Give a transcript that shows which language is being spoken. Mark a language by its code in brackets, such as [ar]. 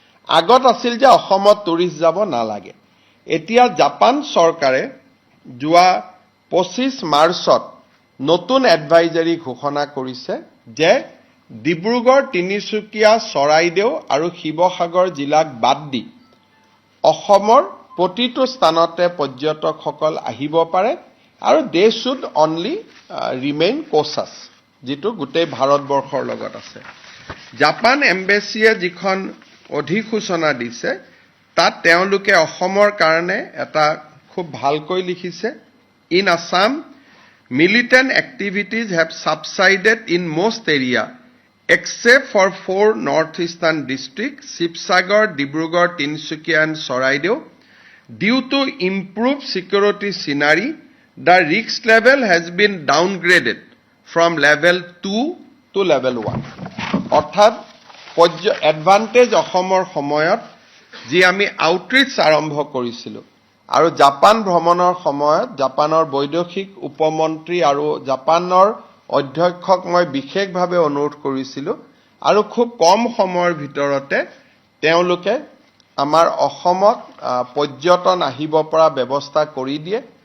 [as] আগত আছিল যে অসমত টুৰিষ্ট যাব নালাগে। এতিয়া জাপান চৰকাৰে যোৱা 25 মাৰ্চত নতুন এডভাইজাৰী ঘোষণা কৰিছে যে ডিব্ৰুগড়, তিনিচুকীয়া, চৰাইদেউ আৰু শিৱসাগৰ জিলাক বাদ দি অসমৰ প্ৰতিটো স্থানতে পৰ্যটকসকল আহিব পাৰে আৰু [en] they should only remain cautious, [as] যিটো গোটেই ভাৰতবৰ্ষৰ লগত আছে। জাপান এম্বেচিয়ে যিখন অধিসূচনা দিছে তাত তেওঁলোকে অসমৰ কাৰণে এটা খুব ভালকৈ লিখিছে। [en] In Assam, militant activities have subsided in most area except for 4 northeastern districts, Shivsagar, Dibrugarh, Tinsukia and Soraideo. Due to improved security scenery, the risk level has been downgraded from level 2 to level 1. [as] অৰ্থাৎ advantage অসমৰ সময়ত যি আমি outreach আৰম্ভ কৰিছিলোঁ আৰু Japan ভ্ৰমণৰ সময়ত জাপানৰ বৈদেশিক উপমন্ত্ৰী আৰু জাপানৰ অধ্যক্ষক মই বিশেষভাৱে অনুৰোধ কৰিছিলোঁ আৰু খুব কম সময়ৰ ভিতৰতে তেওঁলোকে আমাৰ অসমত পৰ্যটন আহিব পৰা ব্যৱস্থা কৰি দিয়ে।